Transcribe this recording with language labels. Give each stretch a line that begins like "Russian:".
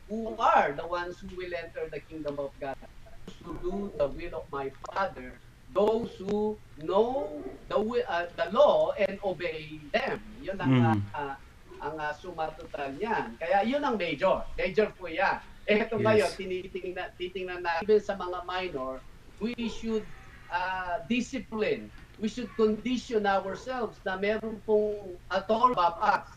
English: Who are the ones who will enter the kingdom of God? Those who do the will of my Father, those who know the law and obey them.
Filipino: Yun ang sumatotal niyan. Kaya yun ang major. Major po yan. Ito ngayon, titingnan na even sa mga minor,
English: we should discipline. We should condition ourselves
Filipino: na meron pong
English: authority above us.